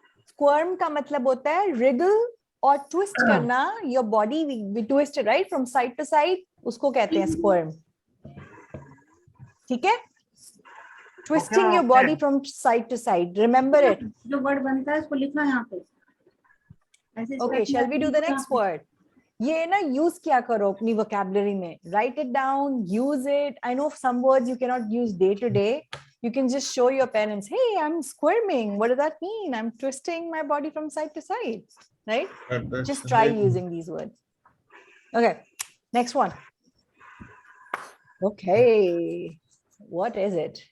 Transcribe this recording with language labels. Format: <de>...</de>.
<hi>Squirm का मतलब होता है wriggle और twist करना.</hi> <en>Your body be twisted, right? From side to side.</en> <hi>उसको कहते हैं</hi> <en>squirm.</en> <hi>ठीक है?</hi> <en>Twisting your body from side to side. Remember it.</en> <hi>जो वर्ड बनता है उसको लिखना यहाँ पे ऐसे</hi> <en>Okay, shall we do the next word?</en> <hi>ये ना use किया करो अपनी vocabulary में.</hi> <en>Write it down, use it. I know some words you cannot use day to day. You can just show your parents, hey, I'm squirming. What does that mean? I'm twisting my body from side to side, right? Just try using these words. Okay, next one. Okay, what is it?</en>